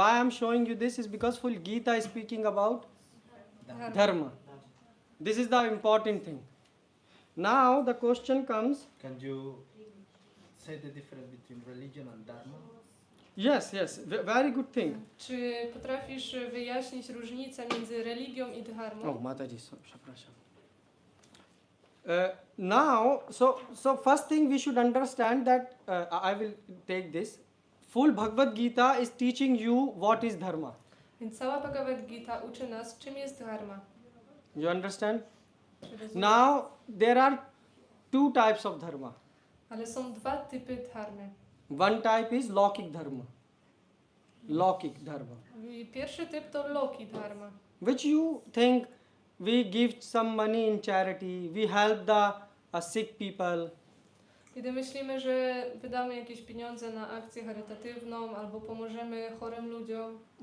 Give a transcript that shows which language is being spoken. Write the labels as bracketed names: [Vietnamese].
[English] Why I'm showing you this is because full Gita is speaking about dharma. This is the important thing. Now the question comes. Can you say the difference between religion and dharma? Yes, very good thing. [Polish] Czy potrafisz wyjaśnić różnicę między religią i dharmą? Oh, Mataji, przepraszam. [English] Now, so first thing we should understand that I will take this. Full Bhagavad Gita is teaching you what is dharma. [Polish] Więc cała Bhagavad Gita uczy nas, czym jest dharma. [English] You understand? [Polish] Czy rozumiesz? [English] Now there are two types of dharma. [Polish] Ale są dwa typy dharmy. [English] One type is Lokik dharma. Lokik dharma. [Polish] I pierwszy typ to Loki dharma. [English] Which you think we give some money in charity, we help the sick people. [Polish] Kiedy myślimy, że wydamy jakieś pieniądze na akcję charytatywną albo pomożemy chorym ludziom,